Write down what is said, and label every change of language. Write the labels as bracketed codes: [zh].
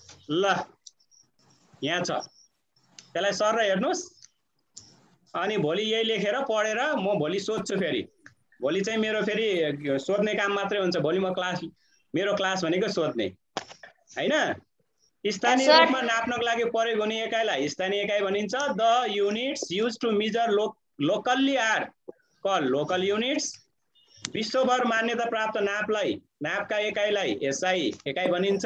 [ne] ल यहाँ छ, त्यसलाई सर र हेर्नुस्। अनि भोलि यही लेखेर पढेर म भोलि सोध्छु फेरि। भोलि चाहिँ मेरो फेरि सोध्ने काम मात्रै हुन्छ। भोलि म मेरो क्लास भनेको सोध्ने हैन। स्थानीय रूपमा नाप्नको लागि प्रयोग हुने एकाइलाई स्थानीय एकाइ भनिन्छ। [en] The units used to measure locally are called local units. [ne] विश्वभर मान्यता प्राप्त नापका एकाइलाई एसआई एकाइ भनिन्छ।